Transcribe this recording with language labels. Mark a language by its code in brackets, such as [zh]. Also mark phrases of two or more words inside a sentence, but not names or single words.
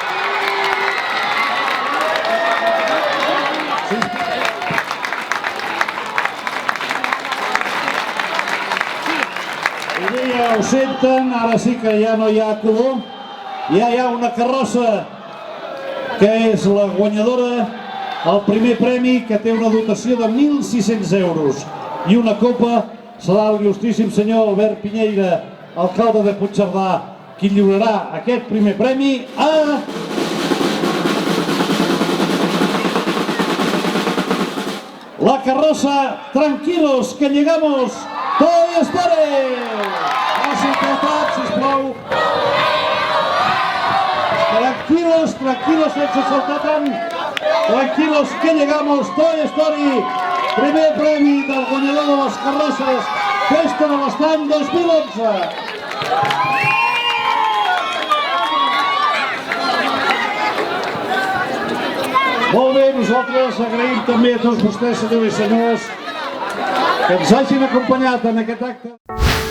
[ca] Ja ho senten, ara sí que ja no hi ha color, ja hi ha una carrossa que és la guanyadora, el primer premi, que té una dotació de 1.600 euros i una copa. Serà l'il·lustríssim senyor Albert Pinyeira, alcalde de Puigcerdà, qui lliurarà aquest primer premi a... la carrossa Tranquilos, que llegamos Toy Story! Sisplau. Tranquilos, sense saltar tant. Tranquilos, que llegamos Toy Story. Primer premi del guanyador de les carrosses Festa de l'Estany 2011. Molt bé, nosaltres agraïm també a tots vostès, senyors i senyors, que ens hagin acompanyat en aquest acte.